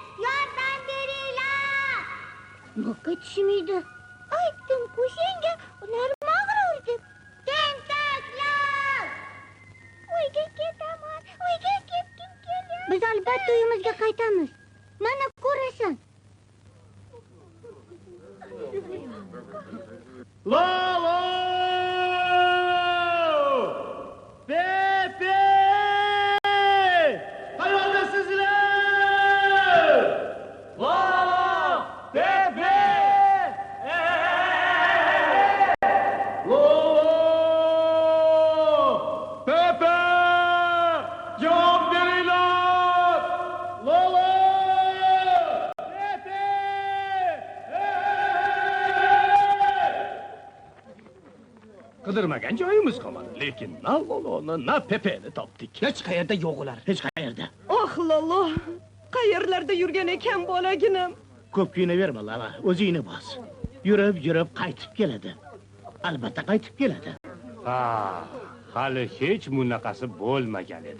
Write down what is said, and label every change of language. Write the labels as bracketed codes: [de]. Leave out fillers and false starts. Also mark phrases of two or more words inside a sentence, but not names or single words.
[uz] Yordam beringlar! Boqqa tushmaydi. Aytdim-ku senga, ular mag'rur deb. Tentaklar! Uyga ketaman, uyga ketgim kelyapti. Biz albatta uyimizga qaytamiz. Mana ko'rasan. Lolo! Pepe! Qayerdasizlar? Lolo! Pepe! Lolo! Pepe! Javob beringlar! Lolo! Pepe! Qidirmagan joyimiz qolmadi, lekin na Loloni, na Pepeni topdik. Hech qayerda yo'q ular. Hech qayerda. Oh lolo, qayerlarda yurgan ekan bolaginam. Ko'p kuyunaverma Lala, o'zingni bos. Yurib qaytib keladi. Albatta qaytib keladi. Ha, hali hech bunaqasi bo'lmagan edi.